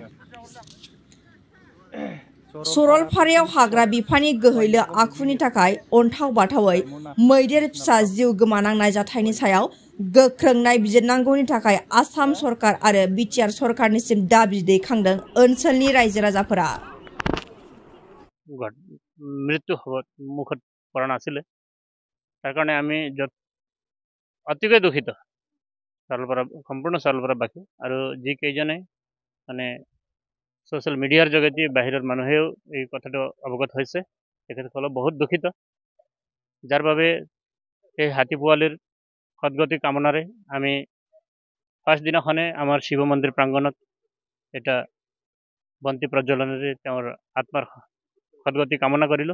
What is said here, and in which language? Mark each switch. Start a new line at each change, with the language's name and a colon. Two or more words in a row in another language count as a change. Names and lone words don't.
Bodo: सरलपारायाव हाग्रा बिफाननि गोहैलो आखुनि थाखाय अन्थाव बाथावै मैदेर फिसा जिउ गोमानांनाय जाथायनि सायाव गोख्रों नायबिजिरनांगौनि थाखाय आसाम सरकार आरो बिटिआर सरकारनिसिम दाबि दैखांदों ओनसोलनि रायजो राजाफोरा।
Assamese: মৃত্যু মুখত পৰা নাছিলে, তাৰ কাৰণে আমি অতিকৈ দুখিত सरलपारा সম্পূৰ্ণ सरलपाराবাসী আৰু যি কেইজনে মানে সোশ্যাল মিডিয়াৰ যোগেদি বাহিৰৰ মানুহেও এই কথাটো অৱগত হৈছে, তেখেতসকলক বহুত দুখিত, যাৰ বাবে এই হাতী পোৱালিৰ সদগতি কামনাৰে আমি ফাৰ্ষ্ট দিনাখনে আমাৰ শিৱ মন্দিৰ প্ৰাংগণত এটা বন্তি প্ৰজ্বলনেৰে তেওঁৰ আত্মাৰ সদগতি কামনা কৰিলোঁ।